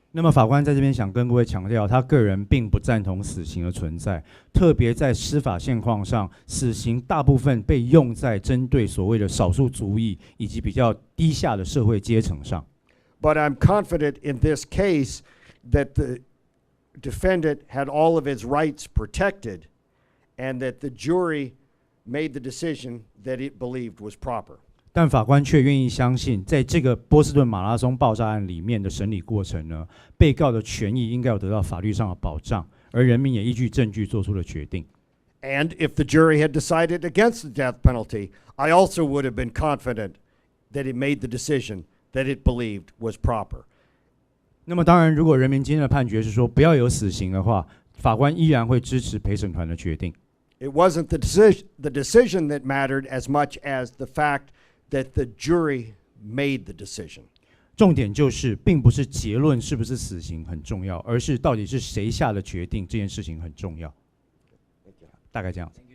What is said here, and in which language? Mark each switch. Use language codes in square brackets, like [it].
[zh] 那么法官在这边想跟各位强调，他个人并不赞同死刑的存在，特别在司法现况上，死刑大部分被用在针对所谓的少数族裔以及比较低下的社会阶层上。 [en] But I'm confident in this case that the defendant had all of his rights protected and that the jury made the decision that it believed was proper. [zh] 但法官却愿意相信，在这个波士顿马拉松爆炸案里面的审理过程呢，被告的权益应该有得到法律上的保障，而人民也依据证据做出了决定。 [en] And if the jury had decided against the death penalty, I also would have been confident that it made the decision that it believed was proper. [zh] 那么当然，如果人民今天的判决是说不要有死刑的话，法官依然会支持陪审团的决定。 [en] It wasn't the decision that mattered as much as the fact that the jury made the decision. [zh] 重点就是，并不是结论是不是死刑很重要，而是到底是谁下的决定，这件事情很重要。大概这样。